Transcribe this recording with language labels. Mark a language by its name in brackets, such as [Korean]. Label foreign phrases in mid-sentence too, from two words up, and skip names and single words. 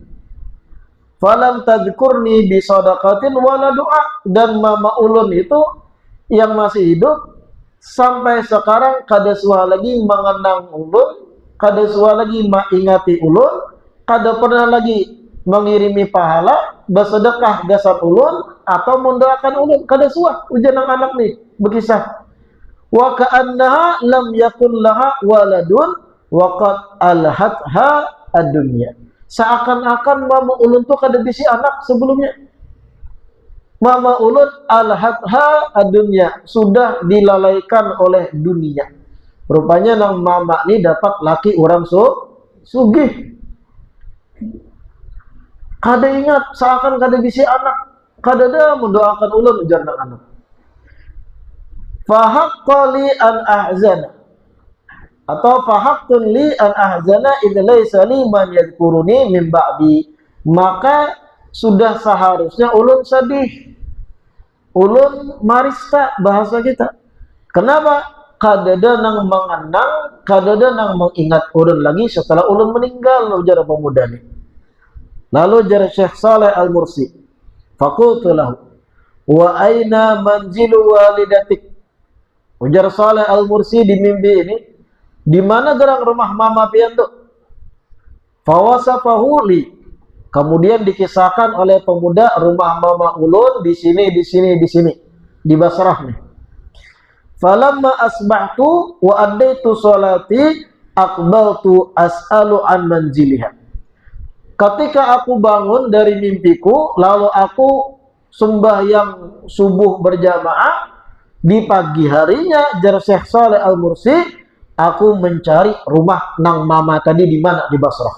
[Arabic] فلم تذكرني بصدقة ولا دعاء, [Banjar] dan mama ulun itu yang masih hidup sampai sekarang kada suah lagi mengenang ulun, kada suah lagi mengingati ulun, kada pernah lagi mengirimi pahala, bersedekah gasar ulun atau mendoakan ulun, kada suah. Ujian anak nih berkisah. [Arabic] وكأنها لم يكن لها ولد وقد ألهتها الدنيا. [Banjar] Seakan-akan mama ulun tuh kada bisi anak sebelumnya. Mama ulun [Arabic] ألهتها الدنيا, [Banjar] sudah dilalaikan oleh dunia. Rupanya nang mama ni dapat laki orang sugih. Kada ingat, seakan kada bisi anak, kada ada mendoakan ulun, ujar nang anak. [Arabic] فحق لي أن أحزن, atau فحق لي أن أحزن إذا ليس لي من يذكرني من بعدي. [Banjar] Maka sudah seharusnya ulun sedih, ulun marista bahasa kita. Kenapa? Kadada nang mengenang, kadada nang mengingat ulun lagi setelah ulun meninggal, ujar pemuda ni. Lalu jar [Arabic] Syekh Saleh Al-Mursi, فقلت له وأين منزل والدتك. [Banjar] Ujar Saleh Al-Mursi di mimpi ini, di mana gerang rumah mama pian tu? [Arabic] فوصفه لي. [Banjar] Kemudian dikisahkan oleh pemuda rumah mama ulun di sini, di sini, di sini, di Basrah nih. [Arabic] فلما أصبحت وأديت صلاتي أقبلت أسأل عن منزلها. [Banjar] Ketika aku bangun dari mimpiku, lalu aku sembahyang subuh berjamaah, di pagi harinya, jar Syekh Saleh Al-Mursi, aku mencari rumah nang mama tadi di mana, di Basrah.